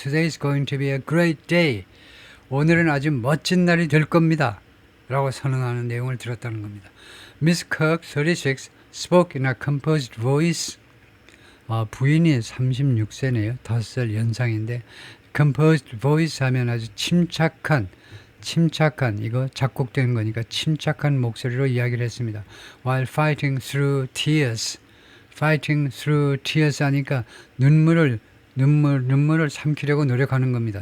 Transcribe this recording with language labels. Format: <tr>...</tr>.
<en>Today is going to be a great day.</en> <ko>오늘은 아주 멋진 날이 될 겁니다. 라고 선언하는 내용을 들었다는 겁니다.</ko> <en>Miss Cook, 36, spoke in a composed voice.</en> <ko>부인이 36세네요. 5살 연상인데 composed voice 하면 아주 침착한 이거 작곡된 거니까 침착한 목소리로 이야기를 했습니다.</ko> <en>While fighting through tears</en> <ko>하니까 눈물을 삼키려고 노력하는 겁니다.</ko>